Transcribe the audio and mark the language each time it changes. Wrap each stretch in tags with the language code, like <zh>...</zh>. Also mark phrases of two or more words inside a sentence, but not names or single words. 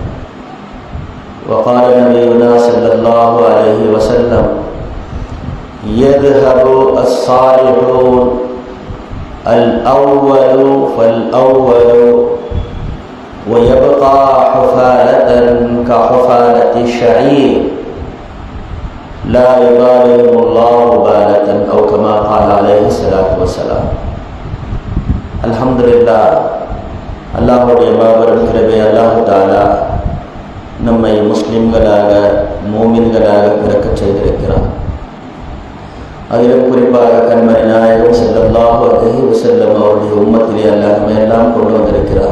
<ar>وقال نبينا صلى الله عليه وسلم: يذهب الصالحون الأول فالأول ويبقى حفالة كحفالة الشعير لا يبالهم الله بالة أو كما قال عليه الصلاة والسلام. الحمد لله.</ar> <ta>அல்லாஹுடைய மாபெரும் கிருபை</ta> <ar>الله تعالى</ar> <ta>நம்மை முஸ்லிம்களாக மூமின்களாக பிறக்கச் செய்திருக்கிறார். அதிலும் குறிப்பாக கண்மணி நாயகம்</ta> <ar>صلى الله عليه وسلم</ar> <ta>அவருடைய உம்மத்திலே அல்லாஹ் நம்மை எல்லாம் கொண்டு வந்திருக்கிறார்.</ta>